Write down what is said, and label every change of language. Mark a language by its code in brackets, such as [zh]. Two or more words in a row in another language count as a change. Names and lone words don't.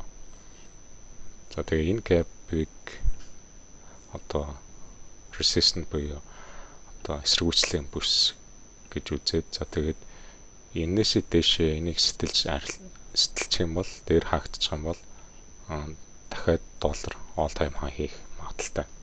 [mn] За тэгээ энэ gap-ыг одоо resistant буюу одоо эсэргүүцлийн бүс гэж үзээд за тэгээд энээсээ дэшээ энийг сэтэлчих юм бол дээр хаагдчих юм бол дахиад доллар [en] all time high [mn] хийх магадaltaй.